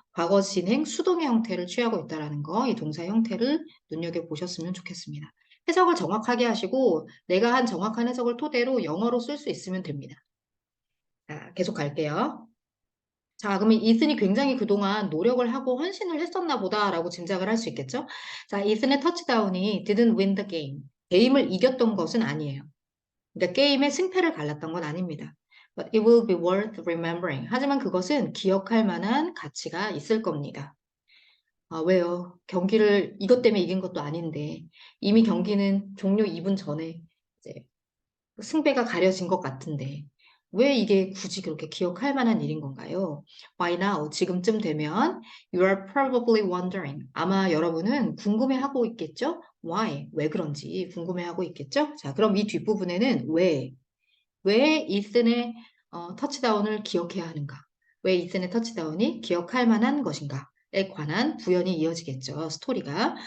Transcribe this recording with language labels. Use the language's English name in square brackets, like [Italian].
[Korean] 과거 진행 수동의 형태를 취하고 있다라는 거, 이 동사 형태를 눈여겨보셨으면 좋겠습니다. 해석을 정확하게 하시고 내가 한 정확한 해석을 토대로 영어로 쓸 수 있으면 됩니다. 자, 계속 갈게요. 자, 그러면 이슨이 굉장히 그동안 노력을 하고 헌신을 했었나 보다라고 짐작을 할 수 있겠죠? 자, 이슨의 터치다운이 [English] didn't win the game. [Korean] 게임을 이겼던 것은 아니에요. 그러니까 게임의 승패를 갈랐던 건 아닙니다. [English] But it will be worth remembering. [Korean] 하지만 그것은 기억할 만한 가치가 있을 겁니다. 아, 왜요? 경기를 이것 때문에 이긴 것도 아닌데 이미 경기는 종료 2분 전에 이제 승배가 가려진 것 같은데 왜 이게 굳이 그렇게 기억할 만한 일인 건가요? [English] By now, [Korean] 지금쯤 되면 [English] you are probably wondering. [Korean] 아마 여러분은 궁금해하고 있겠죠? [English] Why? [Korean] 왜 그런지 궁금해하고 있겠죠? 자, 그럼 이 뒷부분에는 왜 이슨의 터치다운을 기억해야 하는가? 왜 이슨의 터치다운이 기억할 만한 것인가? 에 관한 부연이 이어지겠죠. 스토리가.